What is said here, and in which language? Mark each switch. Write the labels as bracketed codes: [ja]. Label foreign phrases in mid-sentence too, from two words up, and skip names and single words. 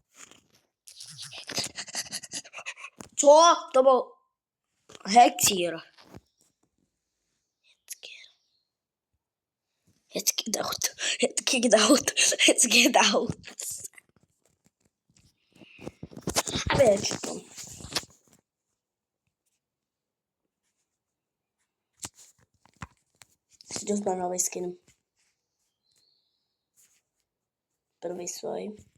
[sk] Čo? To bol Hexír. [en] Let's get out. [sk] A vieš to. Si dostal nový skin. Prvý svoj.